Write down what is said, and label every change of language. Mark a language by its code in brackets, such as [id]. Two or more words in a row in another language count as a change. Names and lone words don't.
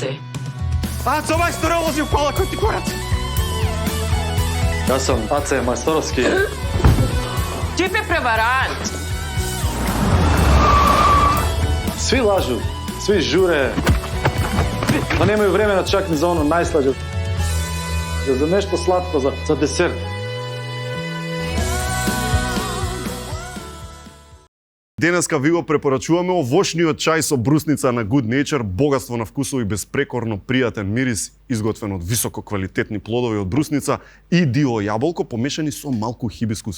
[hr] Ace, ovaj što vozi u kola, koji ti kurac? Ja sam Ace Majstorovski. Tip je prevarant. Svi lažu, svi žure, ma nemaju vremena čak ni za ono najslađe. Za nešto slatko, za desert. [mk] Денеска ви го препорачуваме овошниот чај со брусница на Good Nature, богатство на вкусови, безпрекорно пријатен мирис, изготвен од високо квалитетни плодови од брусница и диво јаболко, помешани со малку хибискус.